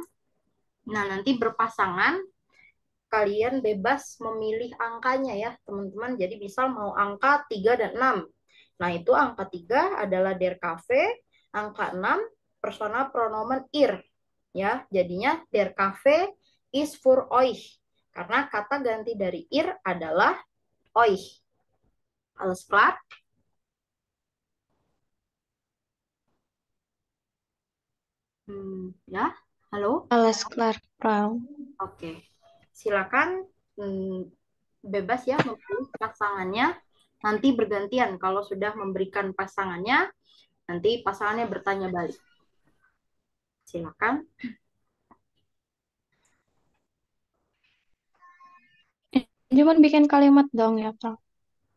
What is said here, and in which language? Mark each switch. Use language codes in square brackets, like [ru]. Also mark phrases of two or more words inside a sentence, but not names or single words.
[id] Nah, nanti berpasangan, kalian bebas memilih angkanya ya, teman-teman. Jadi misal mau angka 3 dan 6. Nah, itu angka 3 adalah [de] der Kaffee, [id] angka 6 [de] personal pronomen [id] ir. Ya, jadinya [de] der Kaffee is für euch. [id] Karena kata ganti dari ir adalah euch. [de] Alles klar? Ya, halo? alles klar, Frau. [id] Oke. Silakan bebas ya memilih pasangannya. Nanti bergantian kalau sudah memberikan pasangannya, nanti pasangannya bertanya balik. Silakan. Cuman bikin kalimat dong ya, Frau.